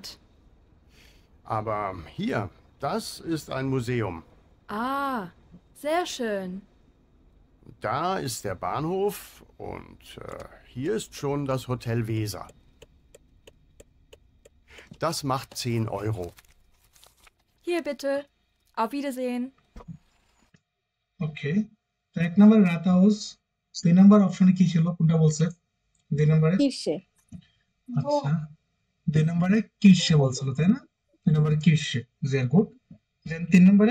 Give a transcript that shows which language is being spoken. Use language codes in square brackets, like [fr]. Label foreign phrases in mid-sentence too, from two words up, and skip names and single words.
[de] Aber hier, das ist ein Museum. Ah, sehr schön. Da ist der Bahnhof und hier ist schon das Hotel Weser. Das macht 10 Euro. Hier bitte. Auf Wiedersehen. [bn] ওকে, তো 1 নম্বরে রাত হাউস, 2 নম্বর অপশনে কি ছিল, কোনটা বলছে? 2 নম্বরে, কিসে? আচ্ছা 2 নম্বরে কিসে বলছিল, তাই না? 2 নম্বরে কিসে, ভেরি গুড। দেন 3 নম্বরে